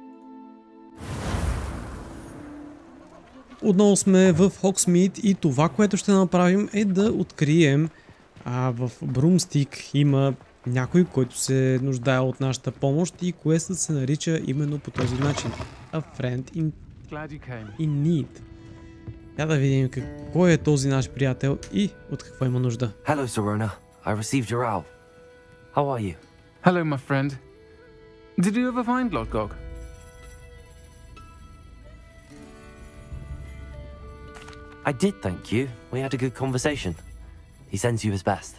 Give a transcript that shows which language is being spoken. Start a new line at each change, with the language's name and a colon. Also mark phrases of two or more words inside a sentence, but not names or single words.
Bulgarian: Отново сме в Hogsmeade и това, което ще направим, е да открием в Брумстик има някой, който се нуждае от нашата помощ, и куестът се нарича именно по този начин.
English: A friend in need.
Bulgarian: Да видим кой е този наш приятел и от какво има нужда.
English: Hello, Sirona. I received your owl. How are you? Hello, my friend. Did you ever find Lodgog? I did, thank you. We had a good conversation. He sends you his best.